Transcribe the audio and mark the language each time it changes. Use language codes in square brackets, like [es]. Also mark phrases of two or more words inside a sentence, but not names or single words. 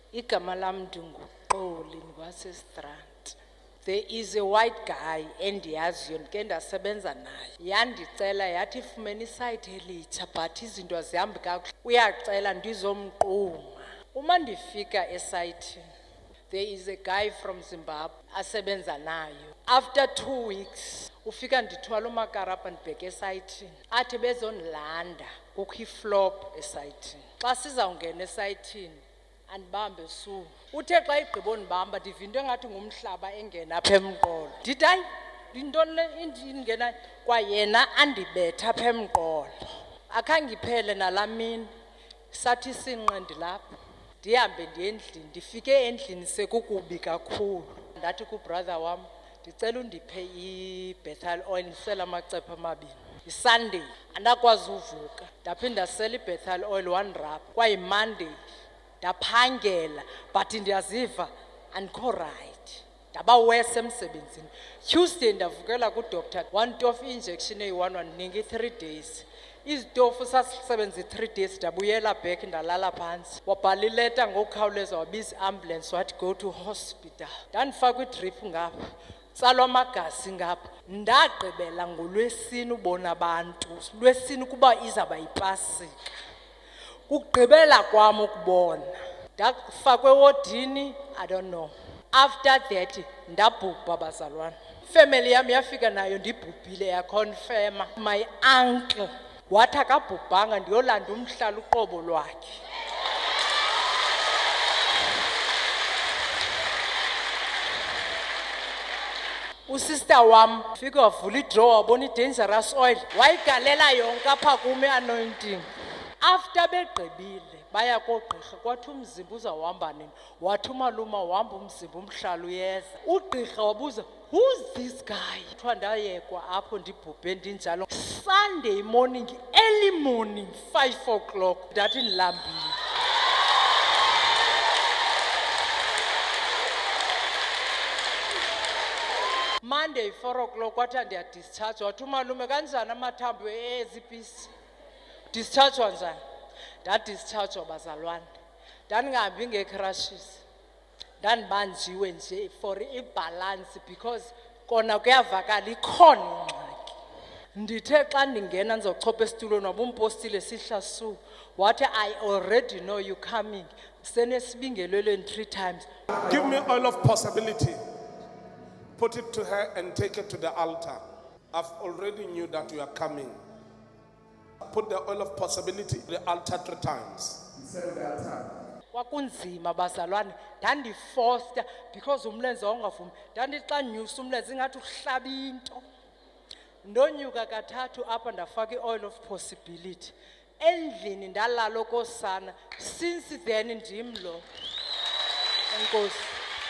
[xh] Igama lam ndinguXoli ngwaseStrand. [en] There is a white guy [xh] endiyaziyo ndike ndasebenza naye. Yandicela yathi ifumene isayithe elitsha but izinto azihambi kakuhle. Uyacela ndizomquma. Uma ndifika esayithini, [en] there is a guy from Zimbabwe asebenza nayo. After 2 weeks, [xh] ufika ndithwala umakarabha ndibheke esayithini. Athi bezondilanda kukho iflop esayithini. Xa sizawungena esayithini, andibambe su. Uthe xa igqiba undibamba ndiva into engathi ngumhlaba engena apha emqolo. Ndithi hayi, yintoni le ingena? Kwayena andibetha apha emqolo. Akhange iphele nalaa mini, sathi sinqe ndilapha. Ndihambe ndiye endlini, ndifike endlini sekukubi kakhulu. Ndathi kubrother wam, ndicela undiphe i-Bethel oil ndisela amacephe amabini. Yi-Sunday, andakwazi uvuka. Ndaphinda sela i-Bethel oil 1 rub. Kwayi-Monday, ndaphangela but ndiyaziva andikho right. Ndaba wese emsebenzini. Tuesday ndavukela kudoctor, wantofa i-injection eyi-1 wandinika i-3 days. Izitofu sasisebenza i-3 days, ndabuyela back ndalala phansi. Wabhala ileta ngokukhawuleza wabiza i-ambulance wathi [en] go to hospital. [xh] Ndandifakwa idrip ngapha, tsalwa amagazi ngapha. Ndagqibela ngoLwesine ubona abantu, Lwesine kuba izaba yipasika. Kugqibela kwam ukubona. Ndafakwe ewodini, [en] I don't know. After that, [xh] ndabhubha bazalwane. Family yami yafika nayo ndibhubhile yaconfirma. [en] My uncle [xh] wathi akabhubhanga ndiyolanda umhlala uqobo lwakhe. Usister wam fika wavula idrawer wabona i- [en] dangerous oil, [xh] wayigalela yonke apha kum i-anointing. After begqibile baya koogqirha, kwathi umzimba uzawuhamba nini? Wathi umaluma wahamba umzimba umhlala uyeza. Ugqirha wabuza, [en] who's this guy? [xh] Kuthiwa ndayekwa apho ndibhubhe ndinjalo. [en] Sunday morning, early morning, 5 o'clock, [xh] ndathi ndilambile. Monday 4 o'clock kwathi ndiyadischarge. Wathi umalume kanjani amathambo ezipisi? Discharge njani? Ndadischarge bazalwane. Ndandingahambi ngecrashes. Ndandibanjiwe nje for ibalance because kona kuyavakala ikhona ingxaki. Ndithe xa ndingena ndizochopha esitulweni wabumpostile sihla su. [en] Wathi I already know you coming. Senesibingelelweni 3 times. Give me oil of possibility. Put it to her and take it to the altar. I've already knew that you are coming. Put the oil of possibility to the altar 3 times. [xh] Kwakunzima bazalwane, ndandifosta because umlenze wawungavumi. Ndandithi xa nyusa umlenze ingathi uhlaba into. Ndonyuka kathathu apha ndafaka i- [en] oil of possibility. [xh] Endlini ndalala okosana. Since then ndimlo. Enkosi.